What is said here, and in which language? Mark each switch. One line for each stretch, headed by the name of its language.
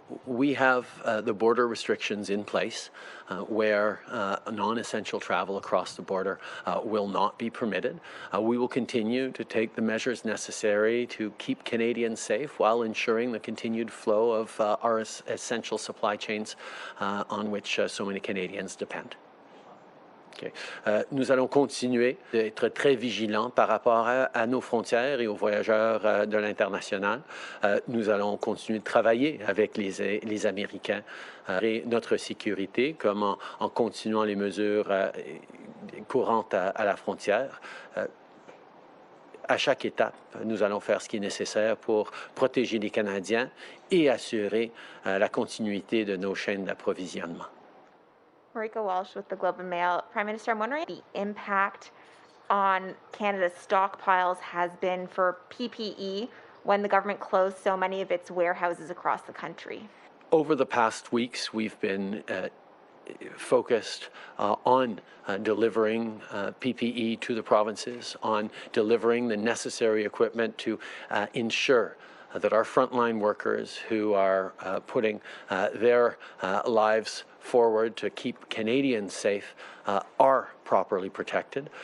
English: We have the border restrictions in place where non-essential travel across the border will not be permitted. We will continue to take the measures necessary to keep Canadians safe while ensuring the continued flow of our essential supply chains on which so many Canadians depend. Okay.
French: Nous allons continuer d'être très vigilants par rapport à nos frontières et aux voyageurs de l'international. Nous allons continuer de travailler avec les Américains et notre sécurité, comme en continuant les mesures courantes à la frontière. À chaque étape, nous allons faire ce qui est nécessaire pour protéger les Canadiens et assurer la continuité de nos chaînes d'approvisionnement.
English: Marika Walsh with the Globe and Mail. Prime Minister, I'm wondering the impact on Canada's stockpiles has been for PPE when the government closed so many of its warehouses across the country. Over the past weeks, we've been focused on delivering PPE to the provinces, on delivering the necessary equipment to ensure that our frontline workers who are putting their lives forward to keep Canadians safe are properly protected.